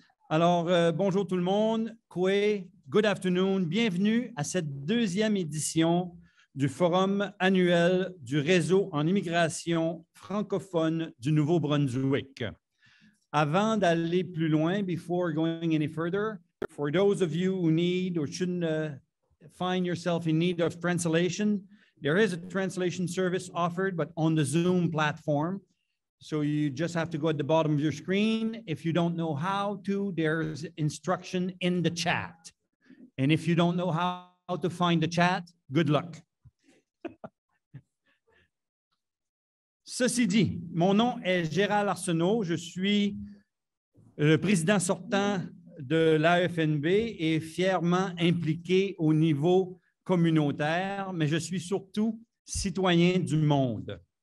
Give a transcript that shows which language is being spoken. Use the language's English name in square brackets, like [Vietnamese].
[French] Alors, bonjour tout le monde. Kwe, [English] good afternoon. [French] Bienvenue à cette deuxième édition du Forum annuel du Réseau en immigration francophone du Nouveau-Brunswick. Avant d'aller plus loin, [English] before going any further, for those of you who need or shouldn't find yourself in need of translation, there is a translation service offered, but on the Zoom platform. So you just have to go at the bottom of your screen. If you don't know how to, there's instruction in the chat. And if you don't know how to find the chat, good luck. [French] Ceci dit, mon nom est Gérald Arsenault. Je suis le président sortant de l'AFNB et fièrement impliqué au niveau communautaire, mais je suis surtout citoyen du monde.